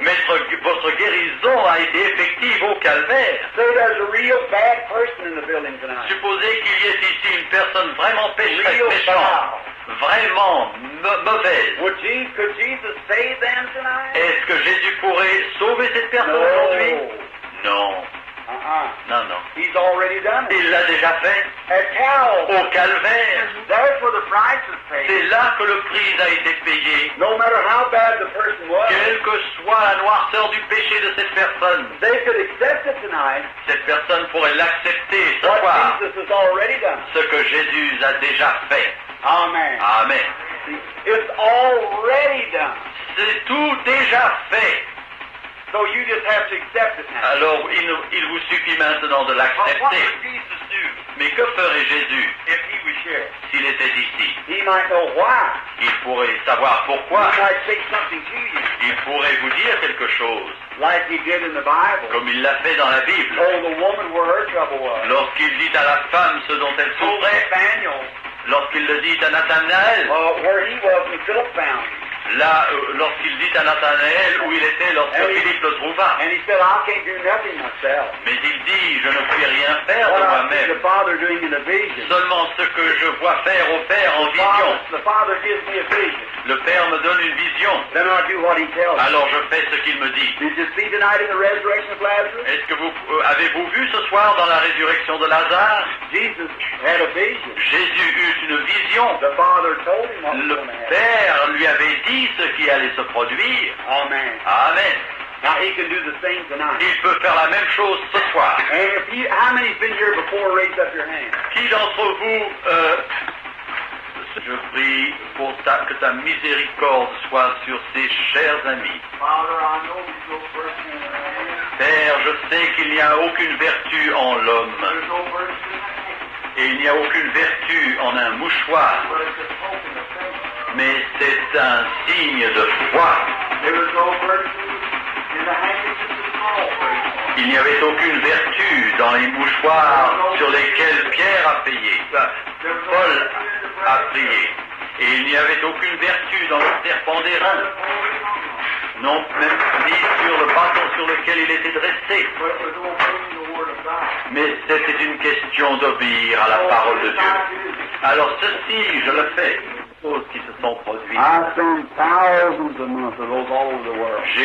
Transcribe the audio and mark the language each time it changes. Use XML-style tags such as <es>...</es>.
<fr>Mais votre guérison a été effective au calvaire.</fr> <en>Say there's a real bad person in the building tonight.</en> <fr>Supposez qu'il y ait ici une personne vraiment pécheresse,</fr> <en>Real</en> <fr>méchante, vraiment mauvaise.</fr> <en>Could Jesus save them tonight?</en> <fr>Est-ce que Jésus pourrait sauver cette personne aujourd'hui? Non, non, non.</fr> <en>He's already done it.</en> <fr>Il l'a déjà fait</fr> <en>At Calvary.</en> <fr>au calvaire.</fr> <en>That's where the price is paid.</en> <fr>C'est là que le prix a été payé.</fr> <en>No matter how bad the person was,</en> <fr>Quelle que soit la noirceur du péché de cette personne,</fr> <en>they could accept it tonight.</en> <fr>cette personne pourrait l'accepter ce</fr> <en>What</en> <fr>soir,</fr> <en>Jesus has already done.</en> <fr>ce que Jésus a déjà fait.</fr> <en>Amen.</en> <fr>Amen.</fr> <en>See, it's already done.</en> <fr>C'est tout déjà fait.</fr> <en>So you just have to accept it now.</en> <fr>Alors il vous suffit maintenant de</fr> <en>But what</en> <fr>l'accepter.</fr> <en>would Jesus do</en> <fr>Mais que ferait Jésus</fr> <en>if he was here?</en> <fr>s'il</fr> <en>might know why.</en> <fr>Il pourrait savoir pourquoi.</fr> <en>He might say something to you,</en> <fr>Il pourrait vous dire quelque chose,</fr> <en>like he did in the Bible.</en> <fr>comme il l'a fait dans la Bible.</fr> <en>Told the woman where her trouble was.</en> <fr>Lorsqu'il dit à la femme ce dont elle</fr> <en>Told</en> <fr>souffrait,</fr> <en>Nathaniel</en> <fr>lorsqu'il le dit à Nathanaël,</fr> <en>where he was when Philip found him.</en> <fr>là, lorsqu'il dit à Nathanaël où il était lorsque Philippe le trouva.</fr> <en>And he said, I can't do nothing myself.</en> <fr>Mais il dit, je ne puis rien faire de</fr> <en>What I see</en> <fr>moi-même,</fr> <en>the Father doing in a vision.</en> <fr>seulement ce que je vois faire au Père en vision.</fr> <en>The Father gives me a vision.</en> <fr>Le Père me donne une vision,</fr> <en>Then I do what he tells me.</en> <fr>alors je fais ce qu'il me dit.</fr> <en>Did you see tonight in the resurrection of Lazarus?</en> <fr>Est-ce que vous avez-vous vu ce soir dans la résurrection de Lazare?</fr> <en>Jesus had a vision.</en> <fr>Jésus eut une vision.</fr> <en>The Father told him what was</en> <fr>Le</fr> <en>going to happen.</en> <fr>Père lui avait dit ce qui allait se produire.</fr> <en>Amen.</en> <fr>Amen.</fr> <en>Now he can do the same tonight.</en> <fr>Il peut faire la même chose ce soir.</fr> <en>And if you, how many's been here before? Raise up your hand.</en> <fr>Qui d'entre vous, je prie pour que ta miséricorde soit sur ces chers amis.</fr> <en>Father, I know there's no virtue in the man.</en> <fr>Père, je sais qu'il n'y a aucune vertu en l'homme,</fr> <en>There's no virtue in the man.</en> <fr>et il n'y a aucune vertu en un mouchoir,</fr> <en>But it's a token of faith.</en> <fr>mais c'est un signe de foi.</fr> <en>There was no virtue in the handkerchief of Paul.</en> <fr>Il n'y avait aucune vertu dans les mouchoirs sur lesquels Pierre a payé, Paul a prié. Et il n'y avait aucune vertu dans le serpent d'airain, non même ni sur le bâton sur lequel il était dressé.</fr> <en>But it was obeying the word of God.</en> <fr>Mais c'était une question d'obéir à la parole de Dieu. Alors ceci, je le fais. Choses qui se sont produites.</fr> <en>I send thousands a month of those all over the world.</en>